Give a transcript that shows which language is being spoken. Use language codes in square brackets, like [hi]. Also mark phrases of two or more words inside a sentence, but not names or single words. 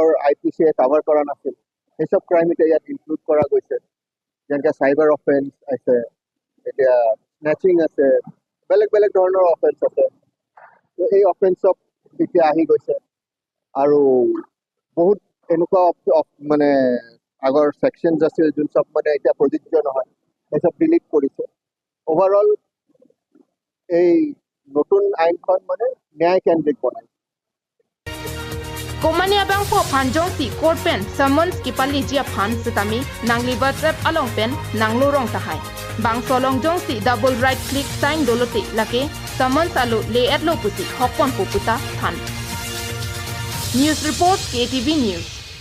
[as] IPCয়ে কাভাৰ কৰা নাছিল সেইসব ক্ৰাইম এতিয়া ইয়াত ইনক্লুড কৰা গৈছে যেনেকৈ [en] cyber offence [as] আছে এতিয়া স্নেচিং আছে বেলেগ ধৰণৰ অফেন্স আছে তো এই অফেন্সক এতিয়া আহি গৈছে আৰু বহুত এনেকুৱা মানে আগৰ ছেকশ্যনছ আছিল যোন সব মানে এতিয়া প্ৰযোজ্য নহয় সেইসব ডিলিট কৰিছে অভাৰঅল এই নতুন আইনখন মানে ন্যায় কেন্দ্ৰিক বনায় [mjw] Komania bang po panjong si court pen summons ki pali jia phan sitami nangli WhatsApp along pen nang lorong tahai. Bang solong jong si [en] double right click [mjw] sign doloti lake summons alu le at lo pusi hokpon puputa phan. [en] News report KTV News.